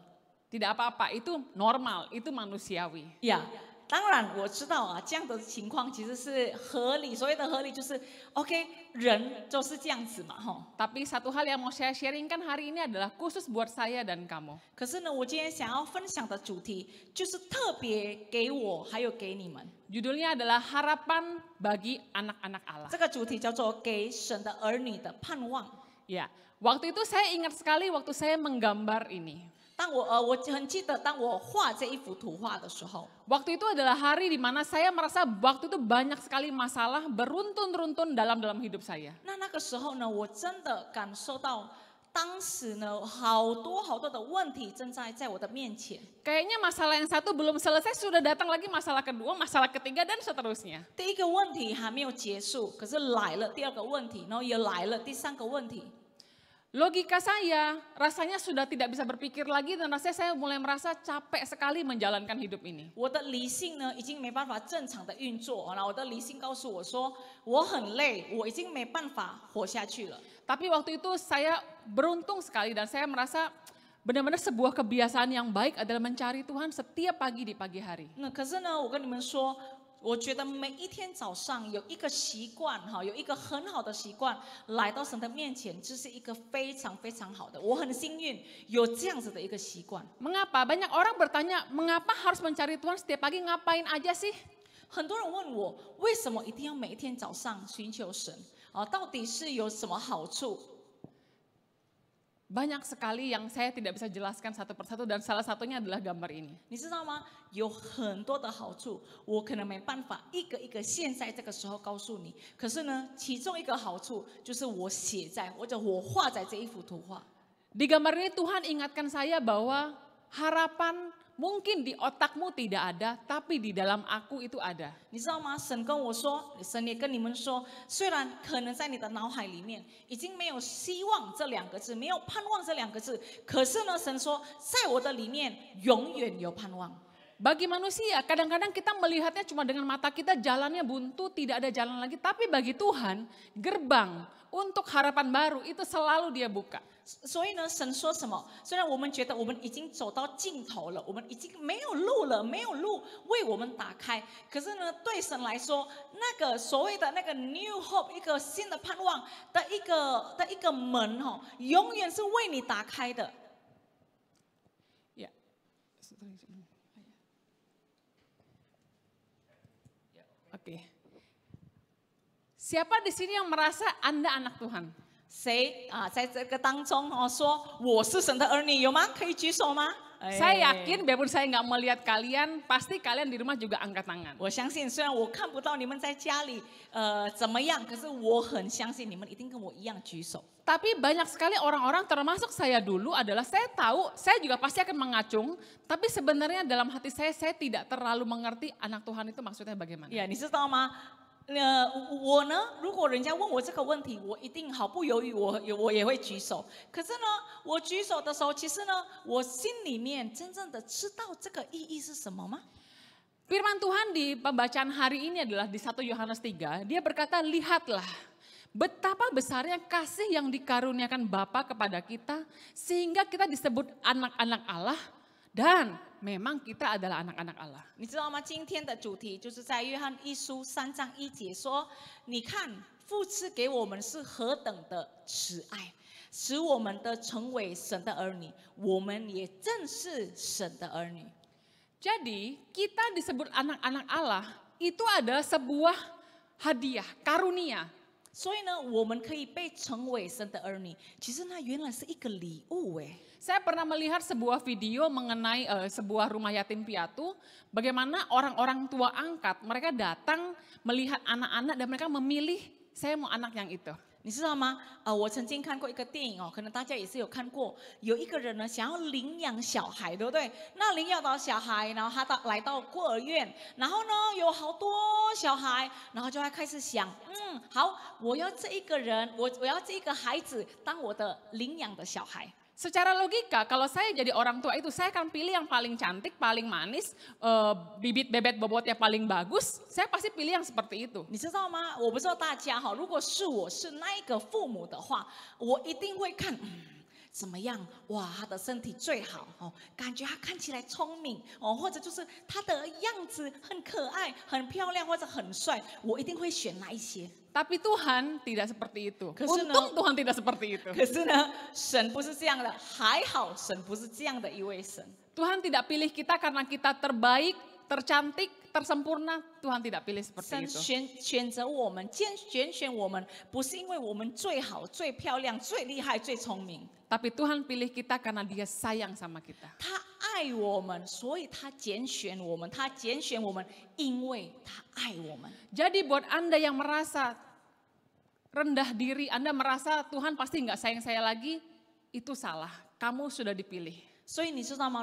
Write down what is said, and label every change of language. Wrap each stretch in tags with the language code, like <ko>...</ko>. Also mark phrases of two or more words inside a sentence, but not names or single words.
<id>Tidak apa-apa, itu normal, itu manusiawi.</id> <zh>呀，当然我知道这样的情况其实是合理，所谓的合理就是 OK， 人就是这样子嘛，</zh> <id>Tapi satu hal yang mau saya sharingkan hari ini adalah khusus buat saya dan kamu.</id> <zh>可是呢，我今天想要分享的主题就是特别给我还有给你们，</zh> <id>Judulnya adalah harapan bagi anak-anak Allah.</id> <zh>这个主题叫做给神的儿女的盼望。</zh> <id>Ya, waktu itu saya ingat sekali waktu saya menggambar ini.</id> <zh>当我很记得，当我画这一幅图画的时候，</zh> <id>Waktu itu adalah hari di mana saya merasa waktu itu banyak sekali masalah beruntun-runtun dalam hidup saya.</id> <zh>那个时候呢，我真的感受到，当时呢，好多的问题正在我的面前。</zh> <id>Kayaknya masalah yang satu belum selesai sudah datang lagi masalah kedua, masalah ketiga dan seterusnya.</id> <zh>第一个问题还没有结束，可是来了第2个问题，然后也来了第3个问题。</zh> <id>Logika saya rasanya sudah tidak bisa berpikir lagi dan rasanya saya mulai merasa capek sekali menjalankan hidup ini.</id> <zh>我的理性呢，已经没办法正常的运作，然后我的理性告诉我说，我很累，我已经没办法活下去了。</zh> <id>Tapi waktu itu saya beruntung sekali dan saya merasa benar-benar sebuah kebiasaan yang baik adalah mencari Tuhan setiap pagi di pagi hari.</id> <zh>那可是呢，我跟你们说，我觉得每一天早上有一个习惯有一个很好的习惯，来到神的面前，这是一个非常非常好的。我很幸运有这样子的一个习惯。</zh> <id>Mengapa? Banyak orang bertanya, mengapa harus mencari Tuhan setiap pagi, ngapain aja sih?</id> <zh>很多人问我，为什么一定要每一天早上寻求神？到底是有什么好处？</zh> <id>Banyak sekali yang saya tidak bisa jelaskan satu persatu dan salah satunya adalah gambar ini.</id> <zh>你知道吗？有很多的好处，我可能没办法一个一个现在这个时候告诉你。可是呢，其中一个好处就是我写在或者我画在这一幅图画。</zh> <id>Di gambar ini Tuhan ingatkan saya bahwa harapan mungkin di otakmu tidak ada, tapi di dalam aku itu ada.</id> <zh>你知道吗？神跟我说，神也跟你们说，虽然可能在你的脑海里面已经没有希望这2个字，没有盼望这2个字，可是呢，神说，在我的里面永远有盼望。</zh> <id>Bagi manusia, kadang-kadang kita melihatnya cuma dengan mata kita jalannya buntu, tidak ada jalan lagi. Tapi bagi Tuhan, gerbang untuk harapan baru itu selalu dia buka.</id> <zh>所以呢，神说什么？虽然我们觉得我们已经走到尽头了，我们已经没有路了，没有路为我们打开。可是呢，对神来说，那个所谓的那个</zh> <en>new hope，</en> <zh>一个新的盼望的一个门永远是为你打开的。</zh> <id>Ya. Oke. Siapa di sini yang merasa Anda anak Tuhan?</id> <zh>谁在这个当中说我是神的儿女有吗？可以举手吗？</zh> <id>Saya yakin biarpun saya nggak melihat kalian, pasti kalian di rumah juga angkat tangan.</id> <zh>我相信，虽然我看不到你们在家里怎么样，可是我很相信你们一定跟我一样举手。</zh> <id>Tapi banyak sekali orang-orang termasuk saya dulu adalah saya tahu, saya juga pasti akan mengacung. Tapi sebenarnya dalam hati saya tidak terlalu mengerti anak Tuhan itu maksudnya bagaimana.</id> <zh>呀，你知道吗？我呢，如果人家问我这个问题，我一定毫不犹豫，我也会举手。可是呢，我举手的时候，其实呢，我心里面真正的知道这个意义是什么吗？</zh> <id>Firman Tuhan di pembacaan hari ini adalah di 1 Yohanes 3, dia berkata, lihatlah betapa besarnya kasih yang dikaruniakan Bapa kepada kita, sehingga kita disebut anak-anak Allah, dan memang kita adalah anak-anak Allah.</id> <zh>你知道吗？今天的主题就是在约翰一书3章1节说：“你看，父赐给我们是何等的慈爱，使我们的成为神的儿女，我们也正是神的儿女。”</zh> <id>Jadi kita disebut anak-anak Allah itu adalah sebuah hadiah, karunia.</id> <zh>所以呢，我们可以被成为神的儿女，其实那原来是一个礼物哎。</zh> <id>Saya pernah melihat sebuah video mengenai sebuah rumah yatim piatu, bagaimana orang-orang tua angkat mereka datang melihat anak-anak dan mereka memilih saya mau anak yang itu.</id> <zh>你知道吗？我曾经看过一个电影哦，可能大家也是有看过，有一个人呢想要领养小孩，对不对？那领养到小孩，然后他来到孤儿院，然后呢有好多小孩，然后就会开始想，好，我要这一个人，我要这一个孩子当我的领养的小孩。</zh> <id>Secara logika, kalau saya jadi orang tua itu, saya akan pilih yang paling cantik, paling manis, bibit bebet bobotnya paling bagus. Saya pasti pilih yang seperti itu.</id> <zh>你知道吗？我不知道大家哈，如果是我是那一个父母的话，我一定会看。怎么样？哇，他的身体最好哦，感觉他看起来聪明哦，或者就是他的样子很可爱、很漂亮或者很帅，我一定会选哪一些。</zh> <id>Tapi Tuhan tidak seperti itu. Kesana. Untung Tuhan tidak seperti itu.</id> <zh>可是呢，神不是这样的，还好神不是这样的一位神。</zh> <id>Tuhan tidak pilih kita karena kita terbaik, tercantik, tersempurna. Tuhan tidak pilih</id> <zh>神</zh> <id>seperti itu.</id> <zh>选择我们，拣选我们，不是因为我们最好、最漂亮、最厉害、最聪明。</zh> <id>Tapi Tuhan pilih kita karena Dia sayang sama kita.</id> <zh>他爱我们，所以他拣选我们。他拣选我们，因为他爱我们。</zh> <id>Jadi buat Anda yang merasa rendah diri, Anda merasa Tuhan pasti nggak sayang saya lagi, itu salah. Kamu sudah dipilih.</id> <zh>所以你知道吗？</zh>